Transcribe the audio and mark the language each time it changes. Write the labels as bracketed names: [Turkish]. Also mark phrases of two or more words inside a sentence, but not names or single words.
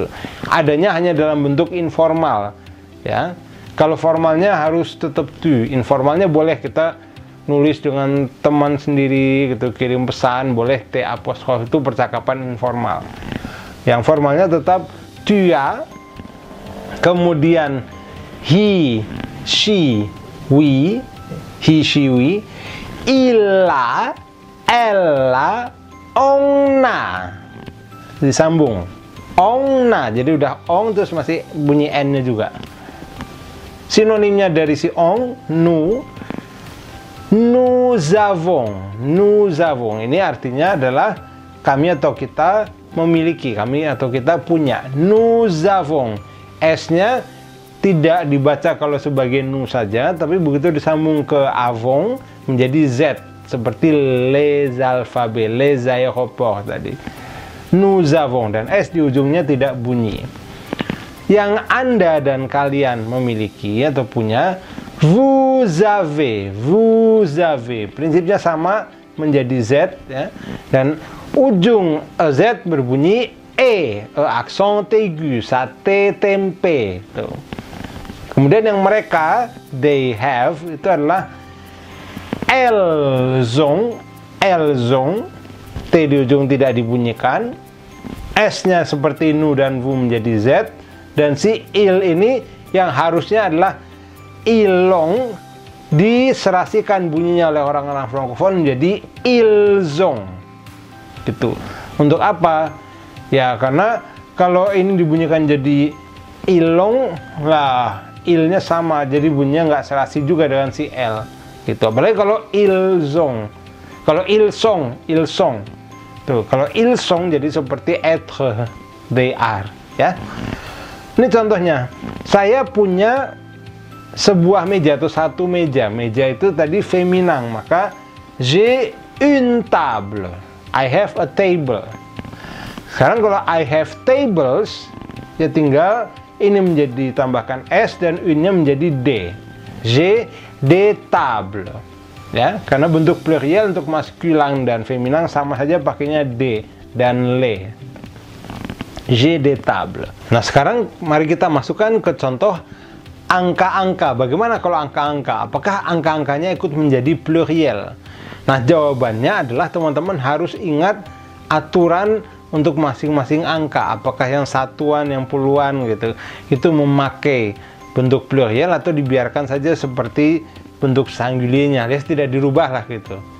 [Indonesian] Adanya hanya dalam bentuk informal ya. Kalau formalnya harus tetap tu, informalnya boleh kita nulis dengan teman sendiri gitu, kirim pesan boleh T apostrof, itu percakapan informal. Yang formalnya tetap tu ya. [English] Kemudian he, she, we, he, she, we, [French] illa, ella, ongna. [Indonesian] Disambung. Ongna. Jadi udah ong terus masih bunyi n-nya juga. Sinonimnya dari si ong, nu. [French] Nous avons. [Indonesian] Ini artinya adalah kami atau kita memiliki, kami atau kita punya. [French] Nous avons. [Indonesian] S-nya tidak dibaca kalau sebagai nu saja, tapi begitu disambung ke avons menjadi Z, seperti [French] les alphabets, les aéroports [Indonesian] tadi. [French] Nous avons, [Indonesian] dan S di ujungnya tidak bunyi. Yang Anda dan kalian memiliki atau punya, [French] vous avez. [Indonesian] Prinsipnya sama, menjadi Z ya. Dan ujung Z berbunyi [French] accent aigu, [Indonesian] sate tempe tuh. Kemudian yang mereka, [English] they have, [Indonesian] itu adalah [French] elles ont, [Indonesian] T di ujung tidak dibunyikan, S-nya seperti nu dan vous menjadi Z, dan si il ini yang harusnya adalah ilong, diserasikan bunyinya oleh orang-orang Frankofon menjadi ilzong gitu. Untuk apa? Ya karena kalau ini dibunyikan jadi ilong lah, ilnya sama, jadi bunyinya nggak serasi juga dengan si L gitu. Apalagi kalau ilzong, kalau ilsong tuh, kalau ilsong jadi seperti être, [English] they are ya. [Indonesian] Ini contohnya, saya punya sebuah meja atau satu meja. Meja itu tadi feminin, maka [French] j'ai une table, [English] I have a table. [Indonesian] Sekarang kalau [English] I have tables, [Indonesian] ya tinggal ini menjadi tambahkan S dan une-nya menjadi D. [French] J'ai des tables. [Indonesian] Ya, karena bentuk plurial untuk maskulin dan feminin sama saja pakainya D dan le. [French] J'ai des tables. [Indonesian] Nah, sekarang mari kita masukkan ke contoh angka-angka. Bagaimana kalau angka-angka? Apakah angka-angkanya ikut menjadi plurial? Nah, jawabannya adalah teman-teman harus ingat aturan untuk masing-masing angka. Apakah yang satuan, yang puluhan gitu, itu memakai bentuk plurial atau dibiarkan saja seperti bentuk singulier-nya, alias tidak dirubah lah gitu.